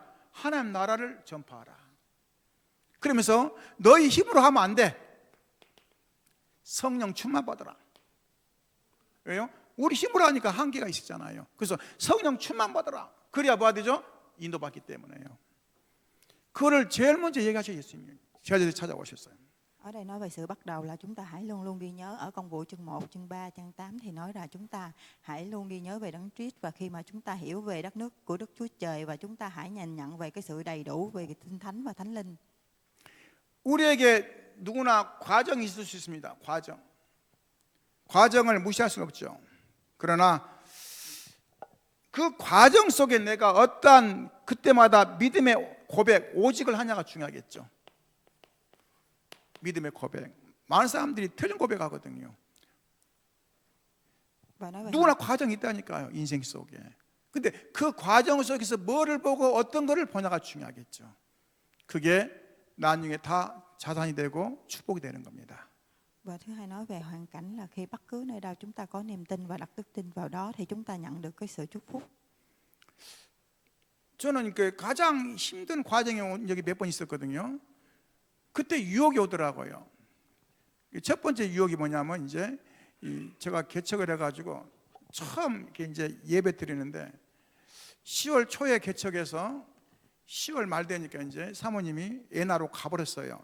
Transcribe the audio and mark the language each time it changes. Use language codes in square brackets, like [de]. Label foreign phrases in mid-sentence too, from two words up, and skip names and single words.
[ko] 하나님 나라를 전파하라. 그러면서 너희 힘으로 하면 안 돼. 성령 충만 받아라. 왜요? 우리 힘으로 하니까 한계가 있었잖아요. 그래서 성령 충만 받아라. 그래야 뭐가 되죠? 인도받기 때문에요. 그거를 제일 먼저 얘기하셔 예수님이. 제자들이 찾아오셨어요. [vi] Ở đây nói về sự bắt đầu là chúng ta hãy luôn luôn ghi nhớ. Ở công vụ chương 1, chương 3, chương 8 thì nói là chúng ta hãy luôn ghi nhớ về Đấng Christ. Và khi mà chúng ta hiểu về đất nước của Đức Chúa Trời và chúng ta hãy nhìn nhận về cái sự đầy đủ về cái Tinh Thánh và Thánh Linh. [ko] 우리에게 누구나 과정이 있을 수 있습니다. 과정을 무시할 수는 없죠. 그러나 그 과정 속에 내가 어떠한 그때마다 믿음의 고백, 오직을 하냐가 중요하겠죠. 믿음의 고백. 많은 사람들이 틀린 고백하거든요. [vi] Và nói về [ko] 누구나 과정이 있다니까요, 인생 속에. 근데 그 과정 속에서 뭐를 보고 어떤 거를 보냐가 중요하겠죠. 그게 나중에 다 자산이 되고 축복이 되는 겁니다. [vi] Và thứ hai nói về hoàn cảnh là khi bất cứ nơi đâu chúng ta có niềm tin và đặt đức tin vào đó thì chúng ta nhận được cái sự chúc phúc. [ko] 저는 그 가장 힘든 과정에 온 적이 몇 번 있었거든요. 그때 유혹이 오더라고요. 첫 번째 유혹이 뭐냐면 이제 제가 개척을 해가지고 처음 이제 예배 드리는데 10월 초에 개척해서 10월 말 되니까 이제 사모님이 애나로 가버렸어요.